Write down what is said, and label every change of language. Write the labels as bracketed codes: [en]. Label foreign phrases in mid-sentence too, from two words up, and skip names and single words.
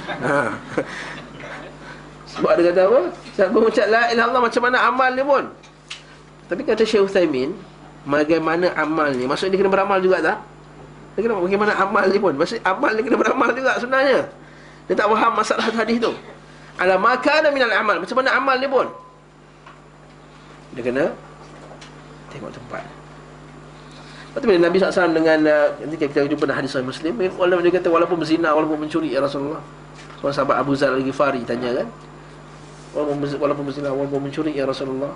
[ms] Sebab dia kata apa? Siapa mengucap [ar] la ilaha illallah, [ms] macam mana amal dia pun. Tapi kata Syekh Uthaymin, bagaimana amal ni? Maksudnya dia kena beramal juga tak? Dia kena bagaimana amal ni pun. Maksudnya amal dia kena beramal juga sebenarnya. Dia tak faham masalah hadis tu. [ar] Ala ma kana minal amal, [ms] macam mana amal dia pun. Dia kena tengok tempat. Lepas tu bila Nabi SAW dengan nanti kita jumpa dalam hadis Sahih Muslim, dia kata walaupun berzina, walaupun mencuri [ar] ya Rasulullah. [ms] Seorang sahabat Abu Zar Al-Ghifari tanya kan, walaupun berzina, walaupun mencuri [ar] ya Rasulullah.